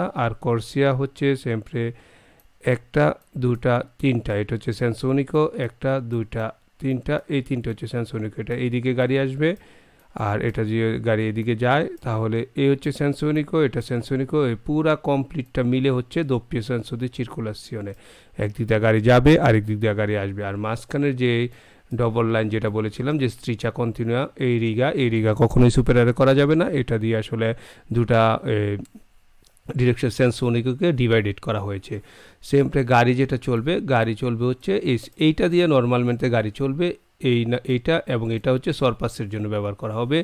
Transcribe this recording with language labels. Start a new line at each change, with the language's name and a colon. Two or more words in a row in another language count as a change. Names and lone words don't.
Bangla: আর কোর্সিয়া হচ্ছে সেমপ্রে একটা দুটা তিনটা, এটা হচ্ছে
Italian: senso unico,
Bangla: একটা দুইটা তিনটা, এই তিনটা হচ্ছে
Italian: senso unico.
Bangla: এটা এইদিকে গাড়ি আসবে আর এটা যে গাড়ি এদিকে যায়, তাহলে এই হচ্ছে
Italian: senso unico,
Bangla: এটা
Italian: senso unico.
Bangla: এই পুরা কমপ্লিটটা মিলে হচ্ছে
Italian: doppio senso di circolazione।
Bangla: একদিক দিয়ে গাড়ি যাবে আরেক দিক দিয়ে গাড়ি আসবে। আর মাঝখানের যে ডবল লাইন যেটা বলেছিলাম যে
Italian: striscia continua,
Bangla: এই রিগা কখনোই সুপেরারে করা যাবে না। এটা দিয়ে আসলে দুটা ডিরেকশন
Italian: senso unico
Bangla: ডিভাইডেড করা হয়েছে। সেমপ্রে গাড়ি যেটা চলবে, গাড়ি চলবে হচ্ছে এইটা দিয়ে নর্মালমেন্টে গাড়ি চলবে, এইটা এবং এটা হচ্ছে সরপাসের জন্য ব্যবহার করা হবে।